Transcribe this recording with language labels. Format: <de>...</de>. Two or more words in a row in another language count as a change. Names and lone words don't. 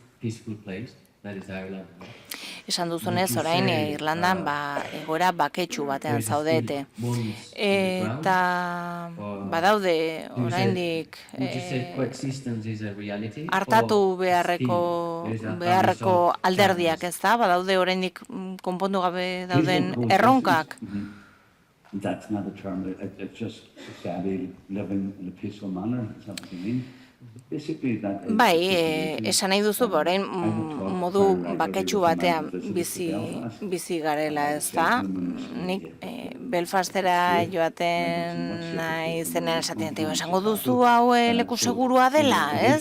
<eu>Esan duzunez, orain Irlandan egoera baketsu batean zaudete. Eta badaude oraindik hartatu beharreko alderdiak, ez da? Badaude oraindik konpondu gabe dauden erronkak.</eu> <en>That's not a term, it's just society living in a peaceful manner, is that what you mean?</en> <eu>Bai, esan nahi duzu, orain modu baketsu batean bizi garela, ez da? Nik Belfastera joaten nahi zenean esaten, esango duzu hau leku segurua dela, ez?</eu>